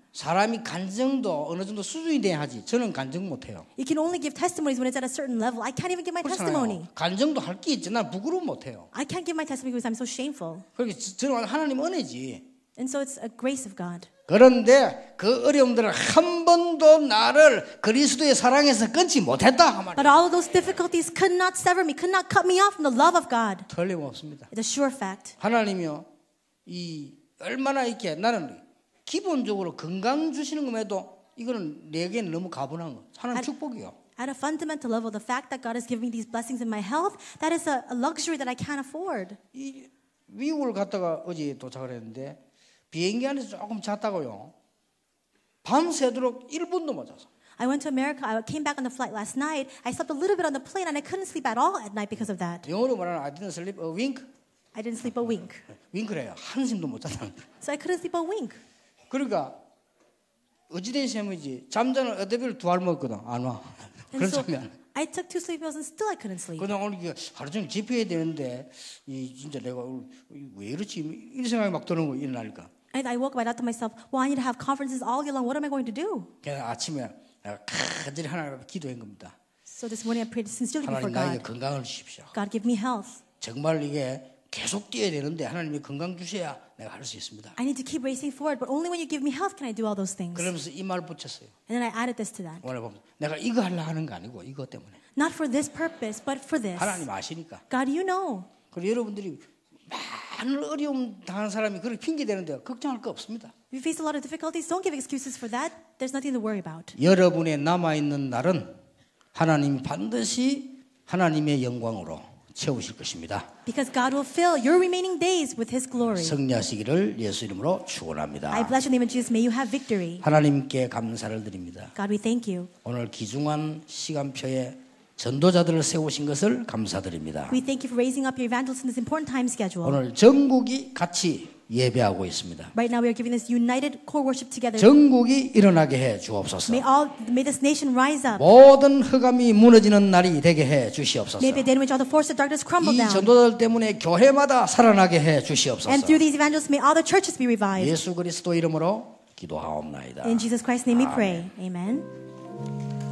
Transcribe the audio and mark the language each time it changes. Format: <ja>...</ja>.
<ko>사람이 간증도 어느 정도 수준이 돼야 하지. 저는 간증 못해요.</ko> <en>You can only give testimonies when it's at a certain level. I can't even give my testimony.</en> <ko>간증도 할 게 있지. 난 부끄러움 못해요.</ko> <en>I can't give my testimony because I'm so shameful.</en> <ko>그렇게 저는 하나님 은혜지.</ko> <en>And so it's a grace of God.</en> <ko>그런데 그 어려움들을 한 번도 나를 그리스도의 사랑에서 끊지 못했다.</ko> <en>But all of those difficulties could not sever me, could not cut me off from the love of God.</en> <ko>틀림없습니다.</ko> <en>It's a sure fact.</en> <ko>하나님이요, 이 얼마나 이렇게 나는 기본적으로 건강 주시는 것에도 이거는 내게는 너무 가분한 거. 하나님 축복이요.</ko> <en>At a fundamental level, the fact that God is giving me these blessings in my health, that is a luxury that I can't afford.</en> <ko>이 미국을 갔다가 어제 도착을 했는데 비행기 안에서 조금 잤다고요. 밤새도록 1분도 못 잤어.</ko> <en>I went to America. I came back on the flight last night. I slept a little bit on the plane and I couldn't sleep at all at night because of that.</en> <ko>영어로 말하는</ko> <en>I didn't sleep a wink. I didn't sleep a wink.</en> <ko>윙크래요. 한숨도 못 잤다는 거예요.</ko> <en>So I couldn't sleep a wink.</en> <ko>그러니까 어찌된 셈이지 잠자는 어데비를 2알 먹었거든. 안 와.</ko> <en>And so</en> <ko>그렇다면</ko> <en>I took 2 sleep pills and still I couldn't sleep.</en> <ko>그냥 오늘 하루 종일 집회해야 되는데 이 진짜 내가 왜 이렇지 이런 생각이 막 드는 거 일어나니까.</ko> <en>And I woke up. I thought to myself, well, I need to have conferences all year long. What am I going to do?</en> <ko>그래서 아침에 내가 간절히 하나님 앞에 기도한 겁니다.</ko> <en>So this morning I prayed sincerely before</en> <ko>하나님 나에게</ko> <en>God.</en> <ko>건강을 주십시오.</ko> <en>God, give me health.</en> <ko>정말 이게 계속 뛰어야 되는데 하나님이 건강 주셔야 내가 할 수 있습니다.</ko> <en>I need to keep racing forward, but only when you give me health can I do all those things.</en> <ko>그러면서 이 말 붙였어요.</ko> <en>And then I added this to that.</en> <ko>오늘 보면 내가 이거 하려 하는 거 아니고 이것 때문에.</ko> <en>Not for this purpose, but for this.</en> <ko>하나님 아시니까.</ko> <en>God, you know.</en> <ko>그리고 여러분들이 많은 어려움 당하는 사람이 그렇게 핑계 대는데 걱정할 거 없습니다.</ko> <en>If you face a lot of difficulties, don't give excuses for that. There's nothing to worry about.</en> <ko>여러분의 남아있는 날은 하나님이 반드시 하나님의 영광으로 채우실 것입니다.</ko> <en>Because God will fill your remaining days with His glory.</en> <ko>승리하시기를 예수 이름으로 축원합니다.</ko> <en>I bless your name in Jesus. May you have victory.</en> <ko>하나님께 감사를 드립니다.</ko> <en>God, we thank you.</en> <ko>오늘 귀중한 시간표에 전도자들을 세우신 것을 감사드립니다.</ko> <en>We thank you for raising up your evangelists in this important time schedule.</en> <ko>오늘 전국이 같이 예배하고 있습니다.</ko> <en>Right now we are giving this united core worship together.</en> <ko>전국이 일어나게 해 주옵소서.</ko> <en>May this nation rise up.</en> <ko>모든 흑암이 무너지는 날이 되게 해 주시옵소서.</ko> <en>May the day in which all the forces of darkness crumble</en> <ko>이</ko> <en>down.</en> <ko>전도자들 때문에 교회마다 살아나게 해 주시옵소서.</ko> <en>And through these evangelists, may all the churches be revived.</en> <ko>예수 그리스도 이름으로 기도하옵나이다.</ko> <en>In Jesus Christ's name we pray. Amen.</en>